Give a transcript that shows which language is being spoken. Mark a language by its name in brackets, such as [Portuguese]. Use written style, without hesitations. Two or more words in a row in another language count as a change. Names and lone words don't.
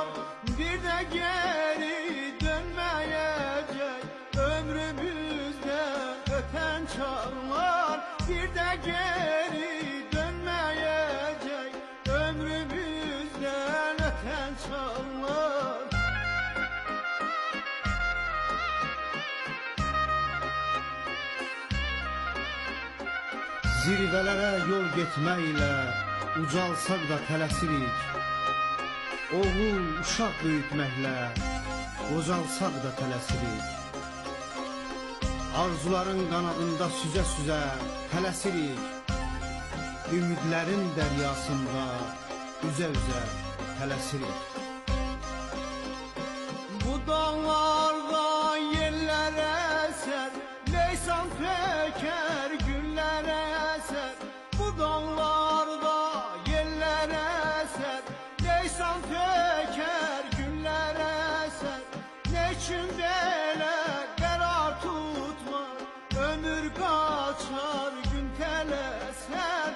[Turkish] Bir de geri dönmeyecek ömrümüzden öten çağlar. Bir de geri dönmeyecek ömrümüzden öten çağlar. [Azerbaijani] Zirvələrə yol getməklə ucalsaq da tələsirik. Oğul, uşaq böyütməklə qocalsaq da tələsirik. Arzuların qanadında süzə-süzə tələsirik. Ümidlərin dəryasında üzə-üzə tələsirik. [Turkish] Bu dağlarda yeller eser, leysan peker güller eser. Bu dağlarda yeller eser, leysan peker güller eser. Ne için böyle karar tutmaz, ömür kaçar gün teleser.